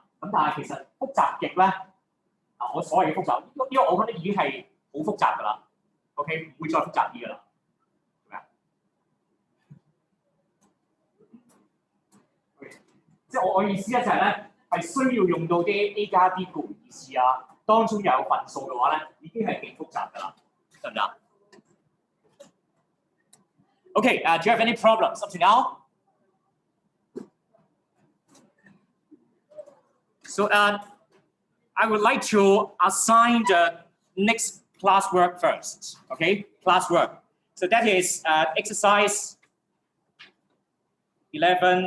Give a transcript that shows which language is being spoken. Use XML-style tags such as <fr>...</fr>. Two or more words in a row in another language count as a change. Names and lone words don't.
<yue>咁但係其實複雜極咧，我所謂嘅複雜，因為我覺得已經係好複雜㗎啦。OK， 唔會再複雜啲㗎啦。即係我意思咧就係咧，係需要用到啲 A 加 B 括弧二次啊，當中有份數嘅話咧，已經係幾複雜㗎啦，得唔得 ？</yue> <en>Okay, do you have any problems up to now? So I would like to assign the next classwork first. Okay, classwork. So that is exercise 11.</en>